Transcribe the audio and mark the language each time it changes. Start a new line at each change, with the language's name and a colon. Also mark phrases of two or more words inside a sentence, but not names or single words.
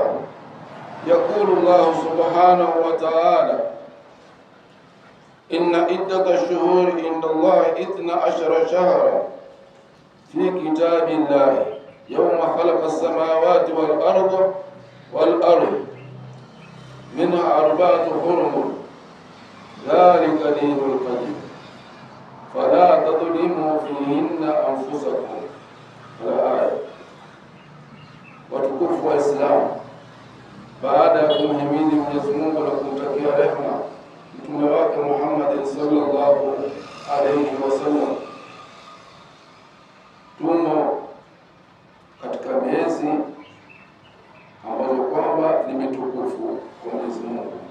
Arabic: يقول الله سبحانه وتعالى: إن عدة الشهور عند الله 12 شهرا في كتاب الله يوم خلق السماوات والأرض منها 4 حرم ذلك دين القيم فلا تظلموا فيهن أنفسكم. الآية.
Swahili: Watukufu wa Islam, baada ya kumhimidi Mwenyezi Mungu na kumtakia rehema mtume wake Muhammad
Arabic: صلى الله عليه وسلم,
Swahili: tumo katika miezi ambayo kwamba ni mitukufu kwa Mwenyezi Mungu.